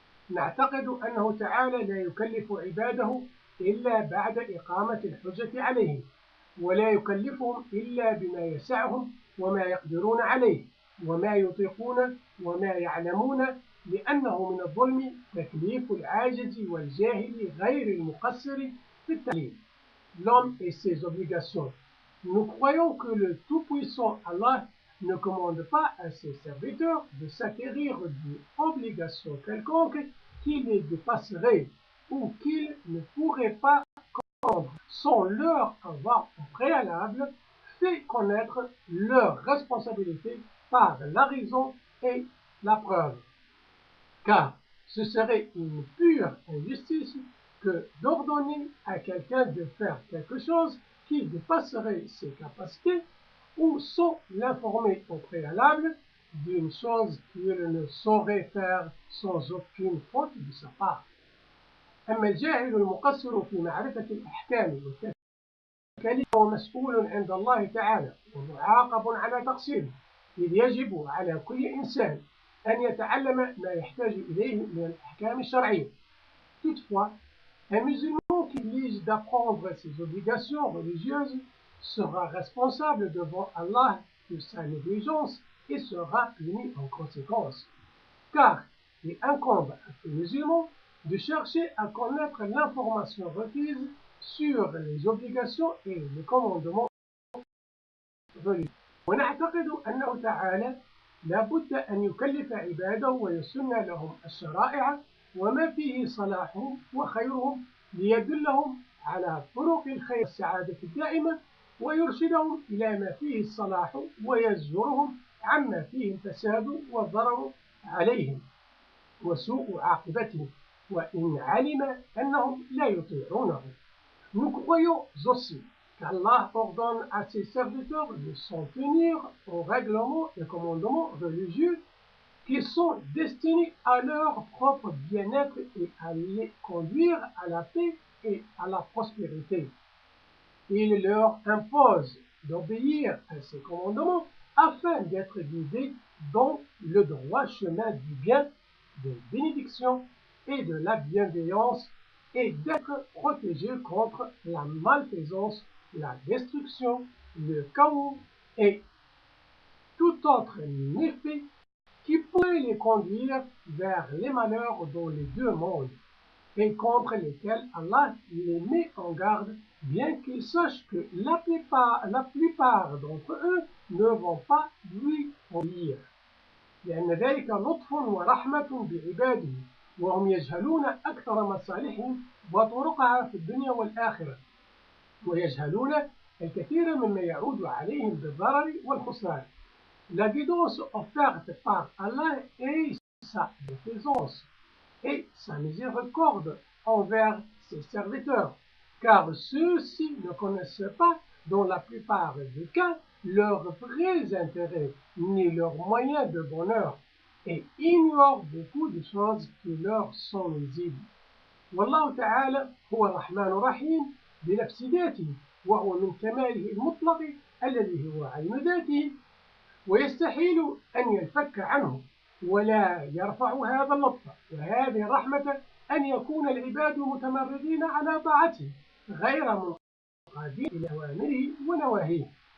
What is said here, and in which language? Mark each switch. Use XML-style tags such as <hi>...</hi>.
<ar>نعتقد أنه تعالى لا يكلف عباده إلا بعد إقامة الحجة عليهم، ولا يكلفهم إلا بما يسعهم وما يقدرون عليه وما يطيقون وما يعلمون، لأنه من الظلم تكليف العاجز والجاهل غير المقصر في التعليم.</ar> <fr>L'homme et ses obligations. Nous croyons que le Tout-Puissant Allah ne commande pas à ses serviteurs de s'acquérir d'une obligation quelconque qui les dépasserait ou qu'ils ne pourraient pas comprendre sans leur avoir au préalable fait connaître leur responsabilité par la raison et la preuve. Car ce serait une pure injustice que d'ordonner à quelqu'un de faire quelque chose qui dépasserait ses capacités ou sans l'informer au préalable d'une chose qu'il ne saurait faire sans aucune faute de sa part.</fr> <ar>أما الجاهل المقصر في معرفة الأحكام والتكاليف هو مسؤول عند الله تعالى ومعاقب على تقصيره، إذ يجب على كل إنسان أن يتعلم ما يحتاج إليه من الأحكام الشرعية.</ar> <fr>Toutefois, un musulman qui exige d'apprendre ses obligations religieuses sera responsable devant Allah de sa négligence et sera puni en conséquence. Car il incombe à tout musulman de chercher à connaître l'information requise sur les obligations et les commandements religieux.</fr> <ar>ونعتقد أنه تعالى لا بد أن يكلف عباده ويسن لهم الشرائع وما فيه صلاحهم وخيرهم ليدلهم على طرق الخير والسعادة الدائمة ويرشدهم إلى ما فيه الصلاح ويزجرهم عما فيه الفساد والضرر عليهم وسوء عاقبتهم وإن علم أنهم لا يطيعونه.</ar> <fr>Nous croyons aussi qu'Allah ordonne à ses serviteurs de s'en tenir aux règlements et commandements religieux qui sont destinés à leur propre bien-être et à les conduire à la paix et à la prospérité. Il leur impose d'obéir à ces commandements afin d'être guidés dans le droit chemin du bien, de la bénédiction et de la bienveillance, et d'être protégés contre la malfaisance, la destruction, le chaos et tout autre méfait qui pourrait les conduire vers les malheurs dans les deux mondes, et contre lesquels Allah les met en garde, bien qu'ils sachent que la plupart d'entre eux ne vont pas lui obéir.</fr> <ar>لأن ذلك لطف ورحمة بعباده وهم يجهلون أكثر مصالحهم وطرقها في الدنيا والآخرة، ويجهلون الكثير مما يعود عليهم بالضرر والخسران.</ar> <fr>La guidance offerte par Allah est sa bienfaisance et sa miséricorde envers ses serviteurs, car ceux-ci ne connaissent pas, dans la plupart des cas, leurs vrais intérêts ni leurs moyens de bonheur et ignorent beaucoup de choses qui leur sont nuisibles.</fr> <ar>والله تعالى هو الرحمن الرحيم بنفس ذاته، وهو من كماله المطلق الذي هو عين ذاته، ويستحيل أن ينفك عنه ولا يرفع هذا اللطف وهذه الرحمة أن يكون العباد متمردين على طاعته غير منقادين إلى أوامره ونواهيه.</ar>